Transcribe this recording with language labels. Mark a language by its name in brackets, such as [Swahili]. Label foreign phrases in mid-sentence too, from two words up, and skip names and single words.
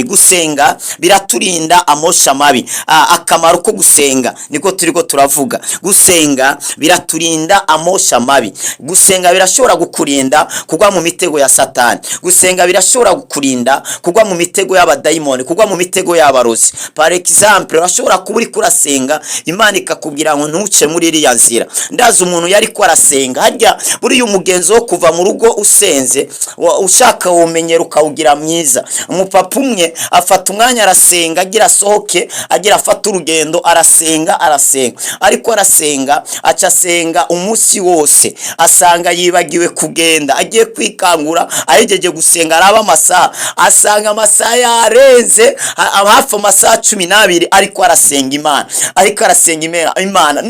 [Rundi] Gusenga biraturinda amosha mabi. Akamaro ko gusenga niko turiko turavuga. Gusenga biraturinda amosha mabi. Gusenga birashobora gukurinda kugwa mu mitego ya Satani. Gusenga birashobora gukurinda kugwa mu mitego y'abadayimoni, kugwa mu mitego y'abarozi. [French] Par exemple, [Rundi] urashobora kuba uri kurasenga Imana ikakubwira ngo ntuce muri iriya nzira. Ndazi umuntu yari ko arasenga, harya buri umugenzo wo kuva mu rugo usenze ushaka womenyera ukawugira mwiza. Umupapa umwe afata umwanya arasenga, agira sohoke, agira afata urugendo, arasenga ariko arasenga acasenga umunsi wose, asanga yibagiwe kugenda, agiye kwikangura ahejeje gusenga araba amasaha, asanga amasaha yarenze hafi amasaha 12 ariko arasenga Imana.